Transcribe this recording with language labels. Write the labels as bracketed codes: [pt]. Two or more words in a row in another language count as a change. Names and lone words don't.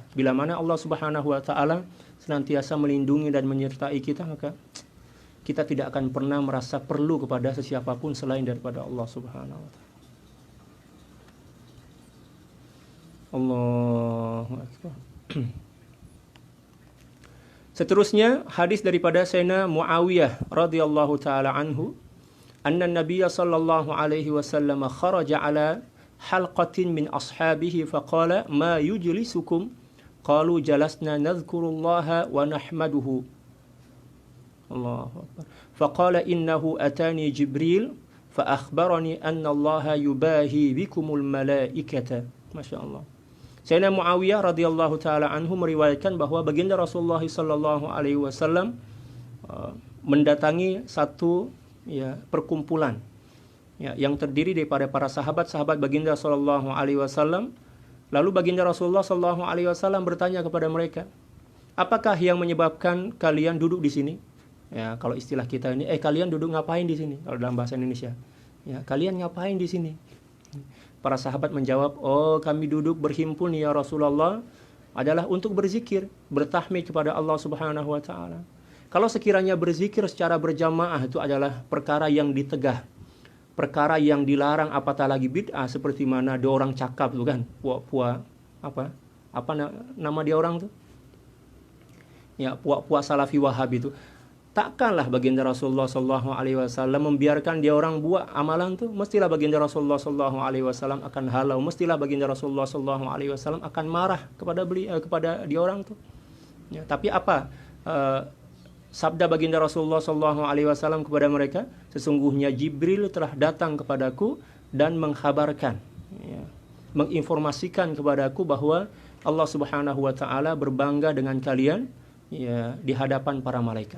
[ms] Bila mana [ar] الله سبحانه وتعالى [ms] senantiasa melindungi dan menyertai kita, maka kita tidak akan pernah merasa perlu kepada sesiapapun selain daripada [ar] الله سبحانه وتعالى. الله أكبر. [ms] Seterusnya hadis daripada Sayyidina Muawiyah [ar] رضي الله تعالى عنه، أن النبي صلى الله عليه وسلم خرج على حلقة من أصحابه فقال ما يجلسكم، قالوا جلسنا نذكر الله ونحمده. الله أكبر. فقال إنه أتاني جبريل فأخبرني أن الله يباهي بكم الملائكة. [ms] Masyaallah. Sayyidina Muawiyah [ar] رضي الله تعالى عنه [ms] meriwayatkan bahwa baginda Rasulullah [ar] صلى الله عليه وسلم [ms] mendatangi satu perkumpulan yang terdiri daripada para sahabat-sahabat baginda [ar] صلى الله عليه وسلم. [ms] Lalu baginda Rasulullah [ar] صلى الله عليه وسلم [ms] bertanya kepada mereka, "Apakah yang menyebabkan kalian duduk di sini?" Ya, kalau istilah kita ini, kalian duduk ngapain di sini? Kalau dalam bahasa Indonesia, ya, [id] kalian ngapain di sini? [ms] Para sahabat menjawab, kami duduk berhimpun [ar] يا رسول الله [ms] adalah untuk berzikir, bertahmid kepada [ar] الله سبحانه وتعالى. [ms] Kalau sekiranya berzikir secara berjamaah itu adalah perkara yang ditegah, perkara yang dilarang apatah lagi bid'ah, seperti mana ada orang cakap tuh kan, puak-puak apa nama dia orang tuh? Ya, puak-puak Salafi Wahabi itu. Takkanlah baginda Rasulullah [ar] صلى الله عليه وسلم [ms] membiarkan dia orang buat amalan tuh. Mestilah baginda Rasulullah [ar] صلى الله عليه وسلم [ms] akan halau, mestilah baginda Rasulullah [ar] صلى الله عليه وسلم [ms] akan marah kepada kepada dia orang tuh. Ya, tapi apa sabda baginda Rasulullah [ar] صلى الله عليه وسلم [ms] kepada mereka? Sesungguhnya Jibril telah datang kepadaku dan mengkhabarkan, ya, menginformasikan kepadaku bahwa [ar] الله سبحانه وتعالى [ms] berbangga dengan kalian, ya, di hadapan para malaikat.